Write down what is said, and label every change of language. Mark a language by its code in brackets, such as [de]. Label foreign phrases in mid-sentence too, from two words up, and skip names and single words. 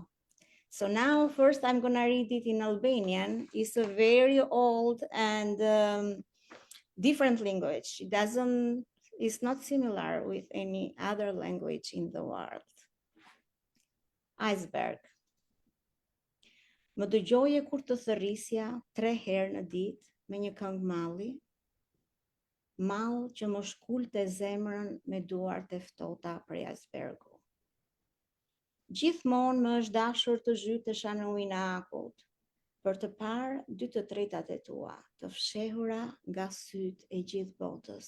[en] So now first I'm gonna read it in Albanian. It's a very old and different language. It's not similar with any other language in the world. Iceberg. [sq] Më dëgjoje kur të thërrisja 3 herë në ditë me një këngë malli, mall që më shkulte zemrën me duart e ftohta prej icebergu. Gjithmonë më është dashur të zhytesha në ujin e akullt, për të parë 2/3 e tua, të fshehura nga sytë e gjithë botës.